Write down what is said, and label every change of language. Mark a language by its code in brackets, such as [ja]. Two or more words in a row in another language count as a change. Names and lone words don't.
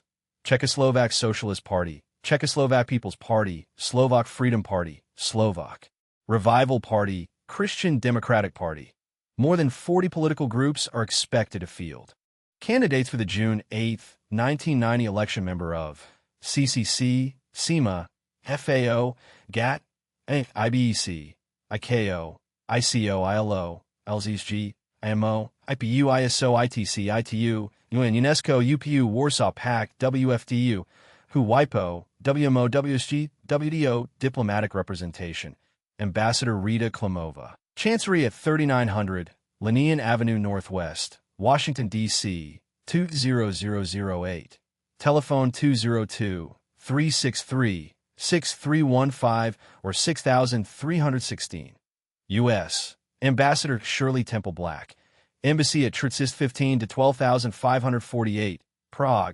[en] Czechoslovak Socialist Party, Czechoslovak People's Party, Slovak Freedom Party, Slovak Revival Party, Christian Democratic Party. More than 40 political groups are expected to field. Candidates for the June 8, 1990 election. Member of CCC, CIMA, FAO, GATT, IBEC, ICAO, ICO, ILO, LZSG, IMO, IPU, ISO, ITC, ITU, UN, UNESCO, UPU, Warsaw Pact, WFDU, WHO, WIPO, WMO, WSG, WDO, Diplomatic Representation. Ambassador Rita Klimova. Chancery at 3900 Linnean Avenue Northwest, Washington, D.C., 20008. Telephone 202-363-0000. 6315 or 6316. U.S. Ambassador Shirley Temple Black. Embassy at Tritsist 15 to 12548, Prague.